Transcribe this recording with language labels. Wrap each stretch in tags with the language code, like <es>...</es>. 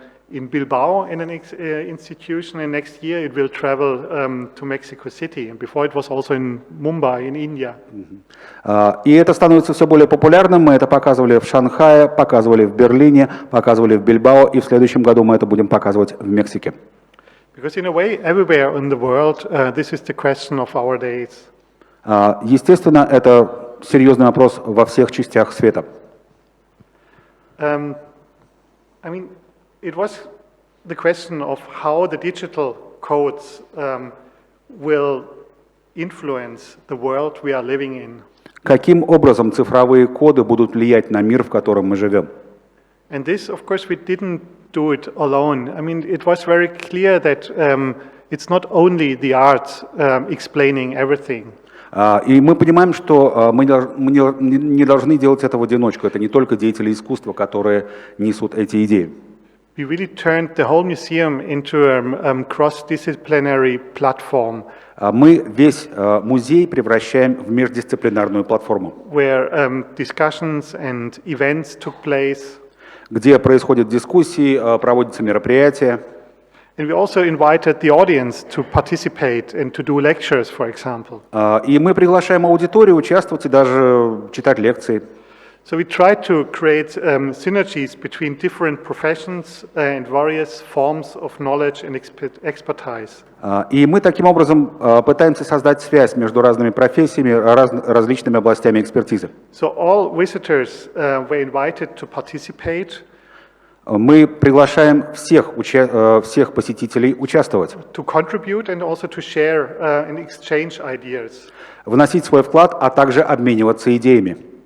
<en>in Bilbao in an institution, and next year it will travel to Mexico City. And before it was also in Mumbai, in India.</en> <ru>И это становится все более популярным. Мы это показывали в Шанхае, показывали в Берлине, показывали в Бильбао, и в следующем году мы это будем показывать в Мексике.</ru> <en>Because in a way, everywhere in the world, this is the question of our days.</en> <ru>Естественно, это серьезный вопрос во всех частях света.</ru> <en>I mean, it was the question of how the digital codes will influence the world we are living in.</en> <ru>Каким образом цифровые коды будут влиять на мир, в котором мы живем?</ru> <en>And this, of course, we didn't do it alone. I mean, it was very clear that it's not only the arts explaining everything.</en> <ru>И мы понимаем, что мы не должны делать это в одиночку. Это не только деятели искусства, которые несут эти идеи.</ru> <en>We really turned the whole museum into a cross-disciplinary platform.</en> <ru>Мы весь музей превращаем в междисциплинарную платформу,</ru> <en>Where discussions and events took place.</en> <ru>Где происходят дискуссии, проводятся мероприятия.</ru> <en>And we also invited the audience to participate and to do lectures, for example.</en> <ru>И мы приглашаем аудиторию участвовать и даже читать лекции.</ru> <en>So we tried to create synergies between different professions and various forms of knowledge and expertise.</en> <ru>И мы таким образом пытаемся создать связь между разными профессиями, различными областями экспертизы.</ru> <en>So all visitors were invited to participate.</en> <ru>Мы приглашаем всех посетителей участвовать,</ru> <en>To contribute and also to share and exchange ideas.</en> <ru>вносить свой вклад, а также обмениваться идеями.</ru>